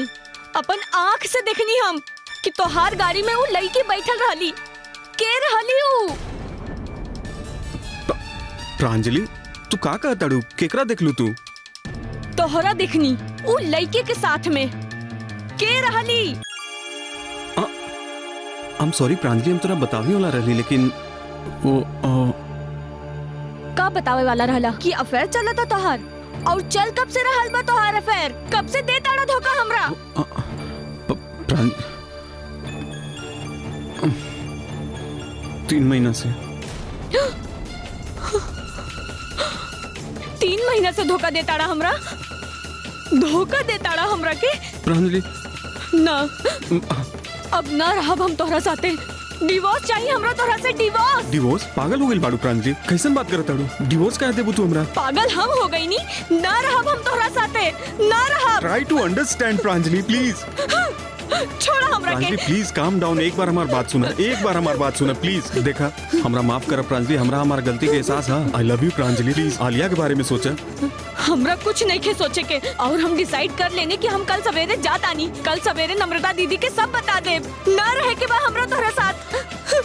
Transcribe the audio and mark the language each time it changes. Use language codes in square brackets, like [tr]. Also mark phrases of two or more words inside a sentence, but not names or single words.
[bho] अपन आँख से देखनी हम कि तोहार गाड़ी में वो लड़की बैठल रहली। के रहली ऊ? प्रांजलि तू का कहत अड़ू? केकरा देखलू तू? तोहरा देखनी वो लड़की के साथ में। के रहली? [en] I'm sorry प्रांजलि, [bho] हम तोरा बतावे वाला रहली, लेकिन वो का बतावे वाला रहला कि अफेयर चला था तोहार? और चल कब से रहल बा तोहार अफेयर? कब से दे ताड़ा धोखा हमरा? 3 महीना से। 3 महीना से धोखा दे ताड़ा हमरा? धोखा दे ताड़ा हमरा के? प्रांजलि ना, अब ना रहब हम तोहरा साथे। डिवोर्स चाहिए हमरा तोहरा से, डिवोर्स। डिवोर्स? पागल हो गई बाड़ू प्रांजलि, कैसन बात करत ताड़ू? डिवोर्स काहे देबू तू हमरा? पागल हम हो गई नी, ना रहब हम तोहरा साथे, ना रहब। [en] Try to understand Pranjali please. [bho] छोड़ा हमरा प्रांजलि के। [en] please calm down, [bho] एक बार हमारी बात सुना, एक बार हमारी बात सुना प्लीज। देखा, हमरा माफ कर प्रांजलि, हमरा हमार गलती के एहसास है। [en] I love you [bho] प्रांजलि, प्लीज आलिया के बारे में सोचा। हमरा कुछ नहीं के सोचे के, और हम डिसाइड कर लेने कि हम कल सवेरे जात आनी। कल सवेरे नम्रता दीदी के सब बता दे, ना रहे के बा हमरा तोहरा साथ।